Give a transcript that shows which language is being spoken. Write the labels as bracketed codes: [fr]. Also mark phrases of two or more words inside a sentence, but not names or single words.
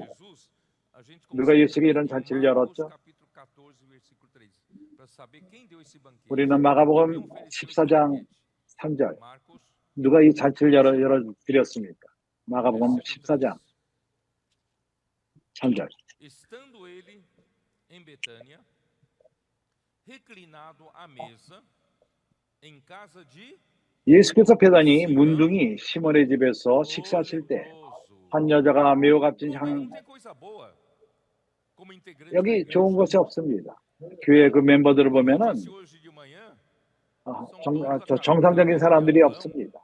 [ko] 누가 예수에게 이런 잔치를 열었죠? 우리는 마가복음 14장 3절 누가 이 잔치를 열어드렸습니까? 마가복음 14장 3절. [pt] Estando ele em Betânia, reclinado à mesa, em casa de [ko] 예수께서 베다니 문둥이 시몬의 집에서 식사하실 때 한 여자가 매우 값진 향, 여기 좋은 것이 없습니다. 교회 그 멤버들을 보면은 정상적인 사람들이 없습니다.